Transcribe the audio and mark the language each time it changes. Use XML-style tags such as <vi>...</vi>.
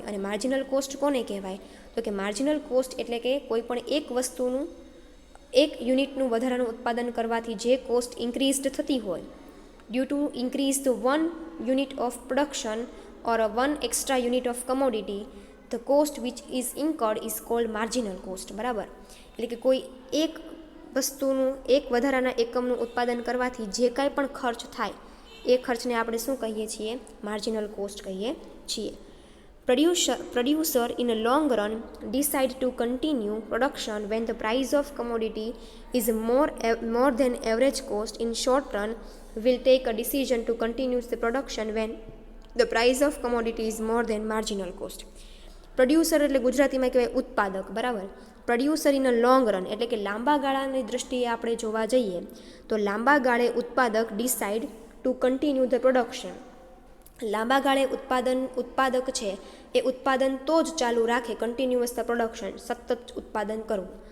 <gu>અને marginal cost કોને કહેવાય? તો કે માર્જિનલ કોસ્ટ એટલે કે કોઈ પણ એક વસ્તુનું, એક યુનિટનું વધારાનું ઉત્પાદન કરવાથી જે કોસ્ટ ઇન્ક્રીઝડ થતી હોય</gu> <en>due to increase to one unit of production or one extra unit of commodity, the cost which is incurred is called marginal cost,</en> <gu>બરાબર. એટલે કે કોઈ એક વસ્તુનું, એક વધારાના એકમનું ઉત્પાદન કરવાથી જે કાંઈ પણ ખર્ચ થાય એ ખર્ચને આપણે શું કહીએ છીએ? માર્જિનલ કોસ્ટ કહીએ છીએ.</gu> <en>Producer in a long run decide to continue production when the price of commodity is more than average cost. In short run will take a decision to continue the production when the price of commodity is more than marginal cost.</en> <gu>Producer એટલે ગુજરાતીમાં કહેવાય ઉત્પાદક, બરાબર.</gu> <en>producer in a long run</en> <gu>એટલે કે લાંબા ગાળાની દૃષ્ટિએ આપણે જોવા જઈએ તો લાંબા ગાળે ઉત્પાદક</gu> <en>decide to continue the production,</en> <gu>લાંબા ગાળે ઉત્પાદક છે એ ઉત્પાદન તો જ ચાલુ રાખે,</gu> <en>continuous the production,</en> <gu>સતત ઉત્પાદન કરવું.</gu>